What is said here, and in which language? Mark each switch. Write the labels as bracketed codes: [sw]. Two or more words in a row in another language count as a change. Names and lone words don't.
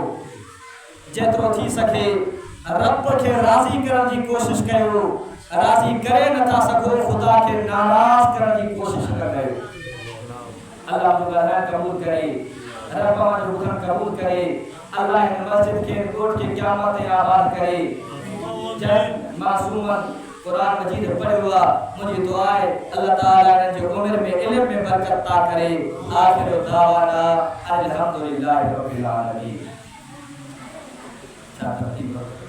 [sd] जेतिरो थी सके रब खे राज़ी करण जी कोशिश कयो, राज़ी करे नथा सघो खुदा खे नाराज़ करण जी कोशिश न कयो। अल्लाह जो ॻाल्हाइण क़बूल करे, रब जो हुक्म क़बूल करे, अल्लाह इन मस्जिद के कोट के क़यामत आबाद करे। जय मासूमन कुरान मजीद पढ़ियो आहे, मुंहिंजी दुआ आहे अल्लाह ताला इन जो उम्र में इल्म में बरकत अता करे। [ar] آخر دعوانا الحمد لله رب العالمين.